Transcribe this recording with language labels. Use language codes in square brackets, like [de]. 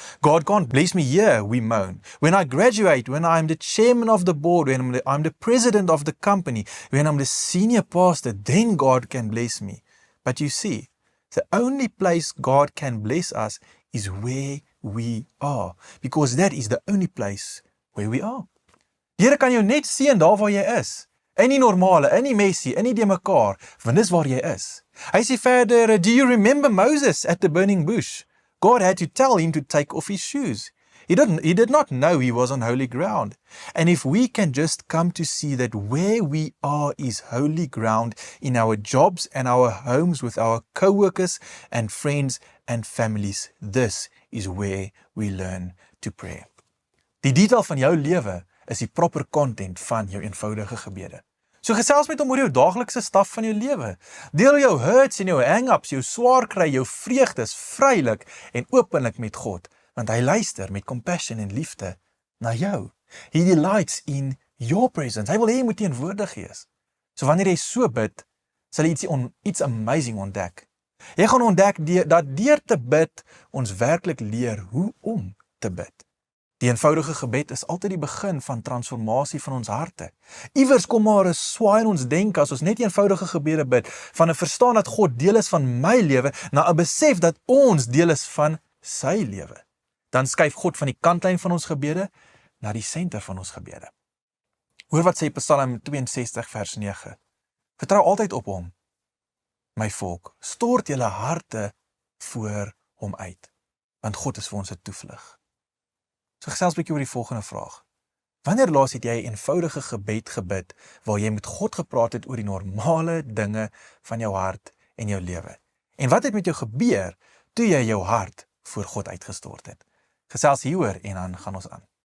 [en] God can't bless me here, we moan. When I graduate, when I'm the chairman of the board, when I'm the president of the company, when I'm the senior pastor, then God can bless me. But you see, the only place God can bless us is where we are, because that is the only place where we are. [af] Die Here kan jou net sien daar waar jy is, in die normale, in die messy, in die de mekaar, want dis waar jy is. Hy sê verder, [en] do you remember Moses at the burning bush? God had to tell him to take off his shoes. He did not know he was on holy ground. And if we can just come to see that where we are is holy ground in our jobs and our homes with our co-workers and friends and families, this is where we learn to pray. [af] Die detail van jou lewe is die [en] proper content [af] van jou eenvoudige gebede. So gesels met hom oor jou daaglikse staf van jou lewe. Deel jou hurts en jou hang-ups, jou swaar kry, jou vreugdes vrylik en openlik met God, want hy luister met compassion en liefde na jou. [en] He delights in your presence. [af] Hy wil hê jy moet teenwoordig wees. So wanneer jy so bid, sal jy iets amazing ontdek. Jy gaan ontdek dat deur te bid, ons werklik leer hoe om te bid. Die eenvoudige gebed is altyd die begin van transformasie van ons harte. Iewers kom maar 'n swaai in ons denke as ons net eenvoudige gebede bid, van 'n verstaan dat God deel is van my lewe, na 'n besef dat ons deel is van sy lewe. Dan skuif God van die kantlyn van ons gebede na die senter van ons gebede. Hoor wat sê Psalm 62 vers 9. Vertrou altyd op hom, my volk, stort julle harte voor hom uit, want God is vir ons 'n toevlug. So gesels 'n bietjie oor die volgende vraag. Wanneer laas het jy 'n eenvoudige gebed gebid, waar jy met God gepraat het oor die normale dinge van jou hart en jou lewe? En wat het met jou gebeur, toe jy jou hart voor God uitgestort het? Gesels hieroor en dan gaan ons aan.